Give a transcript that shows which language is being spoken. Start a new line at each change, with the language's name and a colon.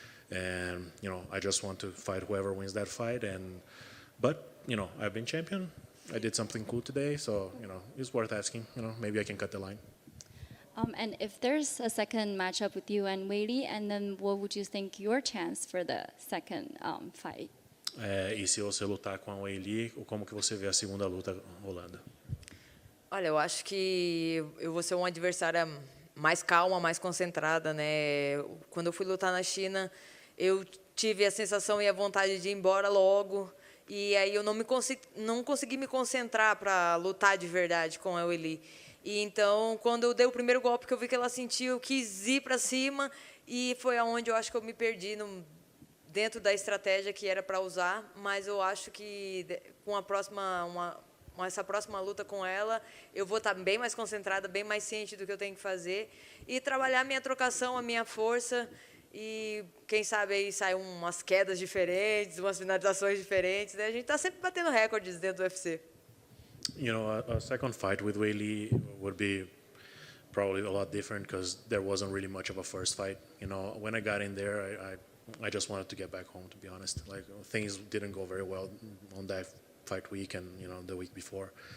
English: And, I just want to fight whoever wins that fight. But, I've been champion. I did something cool today, so, it's worth asking. Maybe I can cut the line. And if there's a second matchup with you and Weili, and then what would you think your chance for the second fight?
Portuguese: E se você lutar com a Weili, como que você vê a segunda luta rolando? Olha, eu acho que eu vou ser uma adversária mais calma, mais concentrada, né? Quando eu fui lutar na China, eu tive a sensação e a vontade de ir embora logo. E aí eu não consegui me concentrar para lutar de verdade com a Weili. E então, quando eu dei o primeiro golpe que eu vi que ela sentiu, eu quis ir para cima e foi aonde eu acho que eu me perdi dentro da estratégia que era para usar. Mas eu acho que com essa próxima luta com ela, eu vou estar bem mais concentrada, bem mais ciente do que eu tenho que fazer e trabalhar a minha trocação, a minha força. E quem sabe aí saem umas quedas diferentes, umas finalizações diferentes. Né? A gente está sempre batendo recordes dentro do UFC.
English: A second fight with Weili would be probably a lot different because there wasn't really much of a first fight. When I got in there, I just wanted to get back home, to be honest. Like, things didn't go very well on that fight week and, the week before.